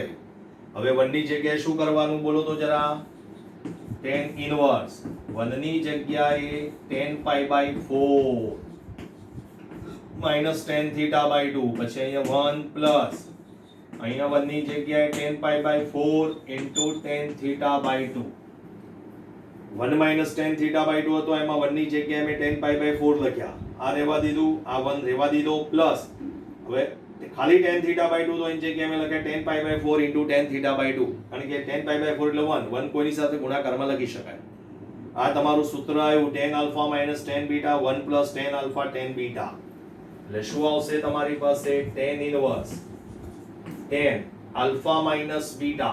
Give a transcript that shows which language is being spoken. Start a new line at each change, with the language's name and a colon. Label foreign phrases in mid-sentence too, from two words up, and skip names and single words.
Gujarati: હવે 1 ની જગ્યાએ શું કરવાનું બોલો તો જરા?
English: tan inverse 1
Gujarati: ની જગ્યાએ
English: tan pi by 4 minus tan theta by 2.
Gujarati: પછી અહીંયા
English: 1 પ્લસ
Gujarati: અહીંયા 1 ની જગ્યાએ
English: tan pi by 4 into tan theta by 2. 1 minus tan theta by 2
Gujarati: હતો, એમાં 1 ની જગ્યાએ મેં
English: tan pi by 4 લખ્યા.
Gujarati: આ રહેવા દીધું, આ 1 રહેવા દીધો પ્લસ હવે ખાલી
English: tan theta by 2
Gujarati: તો એની જગ્યાએ મેં લખ્યા
English: tan pi by 4 into tan theta by 2.
Gujarati: કારણ કે
English: tan pi by 4
Gujarati: એટલે 1 કોઈની સાથે ગુણાકારમાં લખી શકાય. આ તમારું સૂત્ર આવ્યું
English: tan alpha minus tan beta 1 plus tan alpha tan beta.
Gujarati: એટલે શું આવશે તમારી પાસે?
English: tan inverse tan alpha minus beta.